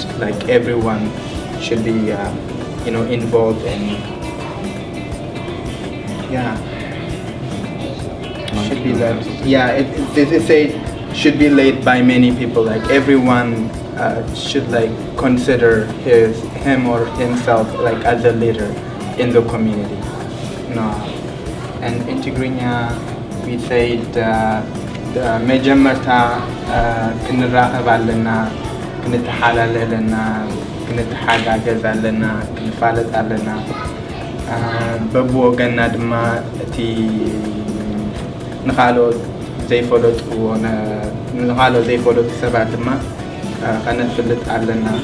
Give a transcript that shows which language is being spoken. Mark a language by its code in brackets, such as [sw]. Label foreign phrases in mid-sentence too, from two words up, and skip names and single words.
[en] Like everyone should be, involved and should be led. It says should be led by many people. Like everyone should like consider him or himself like as a leader in the community. And in Tigrinya we said [ti] መጀመርታ ክንራኸብ ኣለና ክንተሓላለ ኣለና ክንተሓጋገዝ ኣለና ክንፋለጥ ኣለና በብወገንና ድማ እቲ ንኻልኦት ዘይፈለጡ ሰባት ድማ ከነፍልጥ ኣለና.